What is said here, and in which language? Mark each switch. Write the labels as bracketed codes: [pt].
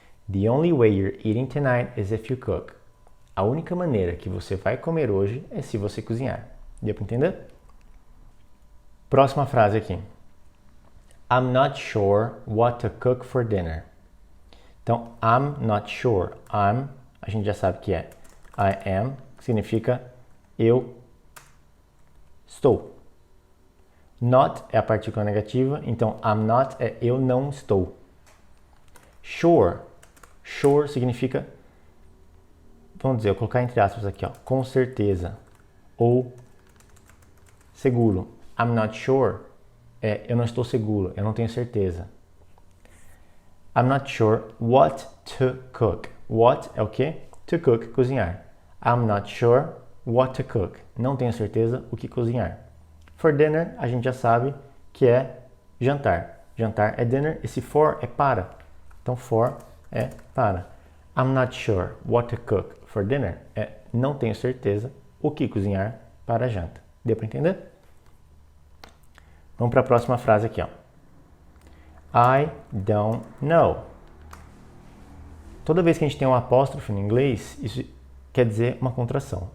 [en] The only way you're eating tonight is if you cook. [pt] A única maneira que você vai comer hoje é se você cozinhar. Deu para entender? Próxima frase aqui. [en] I'm not sure what to cook for dinner. Então, I'm not sure. [pt] I'm, a gente já sabe que é [en] I am, [pt] que significa eu estou. Not é a partícula negativa, então [en] I'm not [pt] é eu não estou. Sure. Sure significa, vamos dizer, eu vou colocar entre aspas aqui, ó, com certeza. Ou seguro. [en] I'm not sure [pt] é eu não estou seguro, eu não tenho certeza. [en] I'm not sure what to cook. What [pt] é o quê? [en] To cook, [pt] cozinhar. [en] I'm not sure what to cook. [pt] Não tenho certeza o que cozinhar. [en] For dinner, [pt] a gente já sabe que é jantar. Jantar é dinner. Esse for é para. Então, for é para. [en] I'm not sure what to cook for dinner. [pt] É não tenho certeza o que cozinhar para a janta. [en] Deu para entender? [pt] Vamos para a próxima frase aqui, ó. [en] I don't know. [pt] Toda vez que a gente tem um apóstrofo no inglês, isso quer dizer uma contração.